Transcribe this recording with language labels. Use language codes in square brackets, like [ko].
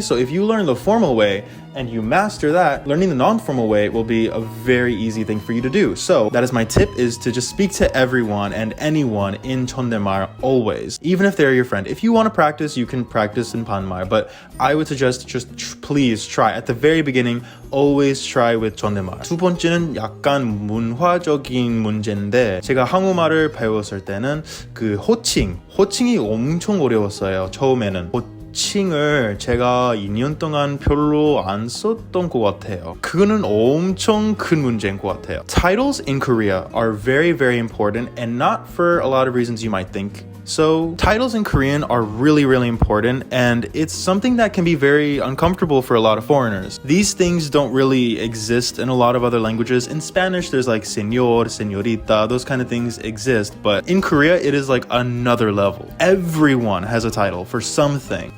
[en] So if you learn the formal way and you master that, learning the non-formal way will be a very easy thing for you to do. So that is my tip, is to just speak to everyone and anyone in 존댓말 always, even if they're your friend. If you want to practice, you can practice in 반말, but I would suggest please try at the very beginning, always try with 존댓말. [ko] 두 번째는 약간 문화적인 문제인데, 제가 한국말을 배웠을 때는 그 호칭이 엄청 어려웠어요. 처음에는 호칭을 제가 2년 동안 별로 안 썼던 것 같아요. 그거는 엄청 큰 문제인 것 같아요. [en] Titles in Korea are very important, and not for a lot of reasons you might think. So titles in Korean are really important, and it's something that can be very uncomfortable for a lot of foreigners. These things don't really exist in a lot of other languages. In Spanish, there's like señor, señorita, those kind of things exist, but in Korea, it is like another level. Everyone has a title for something.